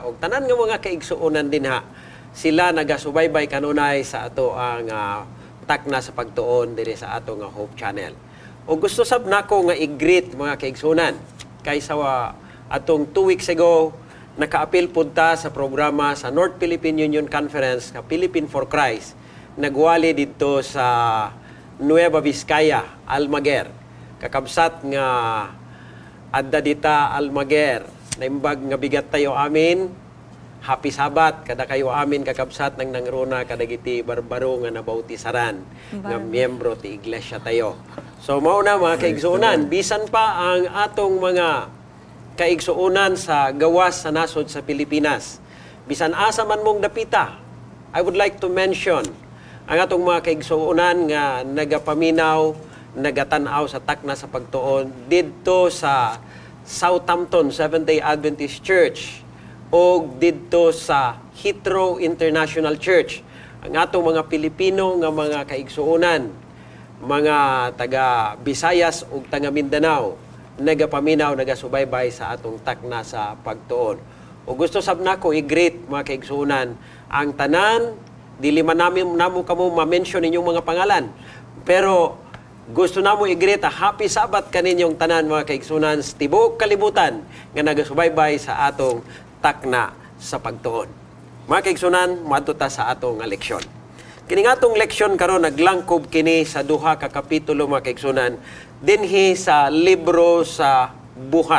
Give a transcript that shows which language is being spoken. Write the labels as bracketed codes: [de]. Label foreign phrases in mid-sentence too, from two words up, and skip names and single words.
[ceb] O tanan nga mga kaigsuunan din ha, sila nagasubaybay kanunay sa ato ang takna sa pagtuon diri sa ato nga Hope Channel. O gusto sab nako nga i-greet mga kaigsuunan kaysa atong [en] 2 weeks ago, [ceb] naka-appeal po ta sa programa sa North Philippine Union Conference, ka Philippine for Christ, nagwali dito sa Nueva Vizcaya, Almaguer. [ilo] Kakabsat nga adda dita Almaguer, naimbag nga bigat tayo amin, [en] happy Sabat, [ilo] kada kayo amin kakabsat ng nangruna kadagiti barbaro nga nabautisaran, nga miyembro ti iglesia tayo. [ceb] So mauna mga kaigsuunan, bisan pa ang atong mga kaigsuunan sa gawas sa nasod sa Pilipinas. Bisan asa man mong dapita, [en] I would like to mention [ceb] ang atong mga kaigsuunan nga nagapaminaw, nagatanaw sa takna sa pagtuon didto sa Southampton Seventh-day Adventist Church o didto sa Heathrow International Church. Ang atong mga Pilipino nga mga kaigsuunan, mga taga Visayas ug taga Mindanao, nagapaminaw, nagasubaybay sa atong takna sa pagtuon. O gusto sab nako i-greet mga kaigsuunan ang tanan, dili man namo kamo ma-mention inyong mga pangalan, pero gusto namo i-greet [en] a happy Sabat [ceb] kaninyong tanan mga kaigsuunan sa tibuok kalibutan nga nagasubaybay sa atong takna sa pagtuon. Mga kaigsuunan, maadto ta sa atong leksyon. Kini nga atong leksyon karon naglangkob kini sa duha ka kapitulo mga kaigsuunan dinhi sa libro sa Buhat.